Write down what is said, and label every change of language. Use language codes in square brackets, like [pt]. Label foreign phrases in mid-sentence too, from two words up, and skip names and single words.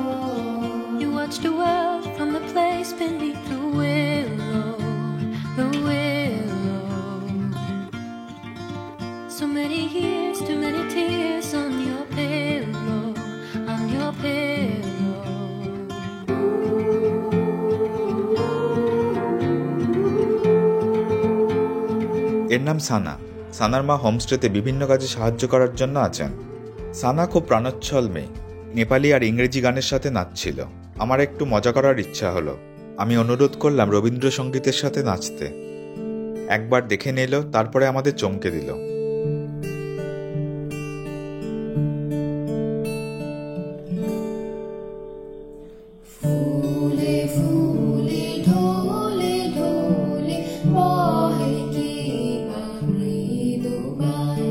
[en] You watched the world from the place beneath the willow, the willow. So many years, too many tears on your pillow, on your pillow. [bn] এর নাম সানা। সানার মা হোমস্টেতে বিভিন্ন কাজে সাহায্য করার জন্য আছেন। সানা খুব প্রাণোচ্ছল মেয়ে, নেপালি আর ইংরেজি গানের সাথে নাচছিল। আমার একটু মজা করার ইচ্ছা হলো। আমি অনুরোধ করলাম রবীন্দ্রসঙ্গীতের সাথে নাচতে। একবার দেখে নিল, তারপরে আমাদের চমকে দিল। ফুলে ফুলে ঢোলে ঢোলে বহে কী মৃদু গায়